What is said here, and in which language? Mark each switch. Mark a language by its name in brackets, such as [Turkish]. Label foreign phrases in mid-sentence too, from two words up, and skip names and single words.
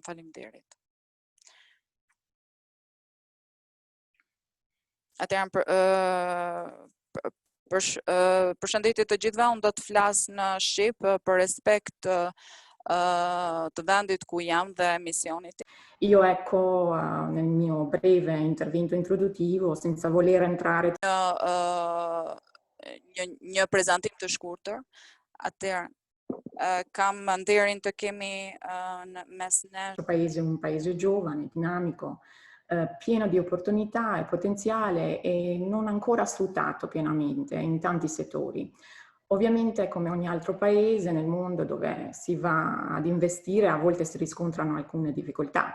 [Albanian] Faleminderit. Atëherë përshëndetje të gjithëve, unë do të flas në shqip për respekt të vendit ku jam dhe misionit. [Italian] Io ecco nel mio breve intervento introduttivo, senza voler entrare [Albanian] një prezantim të shkurtër. Atëherë kam nderin të kemi në mes nesh [Italian] un paese giovane, dinamico, pieno di opportunità e potenziale e non ancora sfruttato pienamente in tanti settori. Ovviamente, come ogni altro paese nel mondo dove si va ad investire, a volte si riscontrano alcune difficoltà.